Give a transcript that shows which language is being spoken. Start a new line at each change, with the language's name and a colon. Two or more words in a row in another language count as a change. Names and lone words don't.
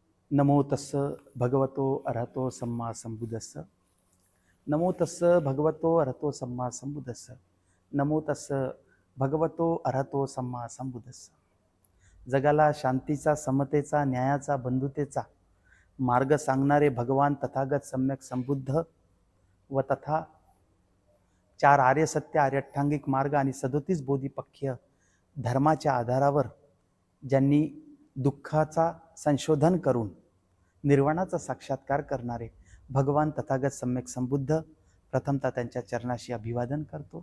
Pali: नमो तस्स भगवतो अरहतो सम्मा संबुद्धस्स. नमो तस्स भगवतो अरहतो सम्मा संबुद्धस्स. नमो तस्स भगवतो अरहतो सम्मा संबुद्धस्स.
Marathi: जगाला शांतीचा, समतेचा, न्यायाचा, बंधुतेचा मार्ग सांगणारे भगवान तथागत सम्यक संबुद्ध व तथा 4 आर्य सत्य, आर्य अठ्ठांगिक मार्ग आणि 37 बोधिपक्षीय धर्माच्या आधारावर ज्यांनी दुःखाचा संशोधन करून निर्वाणाचा साक्षात्कार करणारे भगवान तथागत सम्यक संबुद्ध, प्रथमतः त्यांच्या चरणाशी अभिवादन करतो.